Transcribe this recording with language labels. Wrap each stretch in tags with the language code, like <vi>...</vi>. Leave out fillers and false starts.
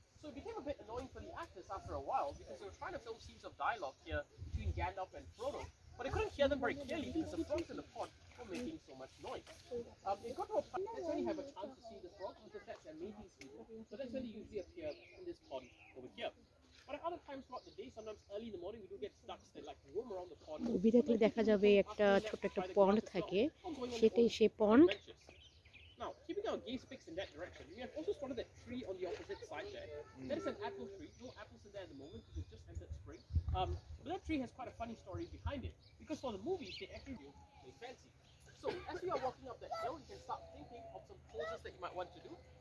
<en>So it became a bit annoying for the actors after a while because they were trying to film scenes of dialogue here between Gandalf and Frodo, but they couldn't hear them very clearly because the frogs in the pond were making so much noise. It got to a point that's when you have a chance to see the frogs because that's their mating season. So that's when they usually appear in this pond over here. But at other times throughout the day, sometimes early in the morning, we do get ducks that like roam around the pond.</en> <bn>Movie দেখলে দেখা যাবে একটা ছোট একটা পন্ড থাকে, সেটাই সেই পন্ড।</bn> <en>Now, keeping our gaze fixed in that direction, we have also spotted that tree on the opposite side there. That is an apple tree. No apples in there at the moment because it's just entered spring. But that tree has quite a funny story behind it. Because for the movies, they actually do play fancy. So, as we are walking up that hill, you can start thinking of some poses that you might want to do.</en>